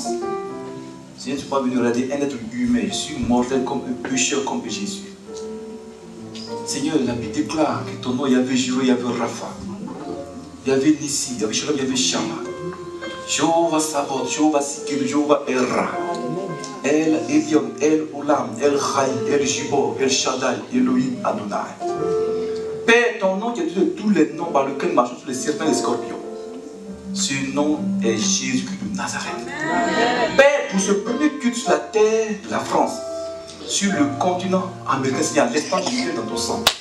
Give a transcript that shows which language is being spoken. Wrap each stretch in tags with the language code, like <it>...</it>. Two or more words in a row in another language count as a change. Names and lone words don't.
<fr>Seigneur, tu ne suis pas venu regarder un être humain. Je suis mortel comme un pécheur comme Jésus. Seigneur, la Bible déclare que ton nom, il y avait Jireh, il y avait Rapha. Il y avait Nissi, il y avait Shalom, il y avait Shama. Jéhovah Sabot, Jéhovah Sikil, Jéhovah Erra. El Elion, El Olam, El Chai, El Jibor, El Shaddai, Elohim Adonai. Père, ton nom qui est de tous les noms par lesquels marchent tous les serpents et les scorpions. Ce nom est Jésus-Christ de Nazareth. Amen. Père, pour ce premier culte sur la terre de la France, sur le continent américain, Seigneur, l'espace de Dieu dans ton sang.</fr>